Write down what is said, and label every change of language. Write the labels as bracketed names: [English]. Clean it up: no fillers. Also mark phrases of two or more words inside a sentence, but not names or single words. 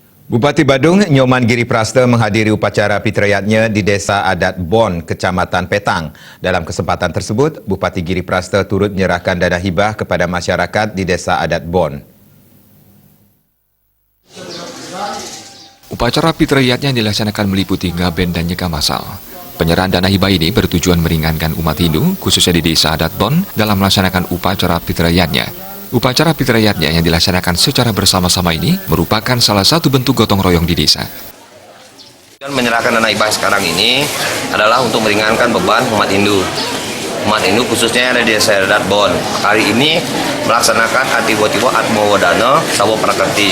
[Indonesian] Bupati Badung, Nyoman Giri Prasta menghadiri upacara fitrayatnya di Desa Adat Bon, Kecamatan Petang. Dalam kesempatan tersebut, Bupati Giri Prasta turut menyerahkan dana hibah kepada masyarakat di Desa Adat Bon. Upacara fitrayatnya dilaksanakan meliputi ngaben dan nyeka masal. Penyerahan dana hibah ini bertujuan meringankan umat Hindu, khususnya di Desa Adat Bon, dalam melaksanakan upacara fitrayatnya. Upacara fitrayatnya yang dilaksanakan secara bersama-sama ini merupakan salah satu bentuk gotong royong di desa. Menyerahkan dana hibah sekarang ini adalah untuk meringankan beban umat Hindu. Umat Hindu khususnya yang ada di Desa Adat Bon. Hari ini melaksanakan Atiwo-tiwo Atmo Wadana Sawo Prakerti.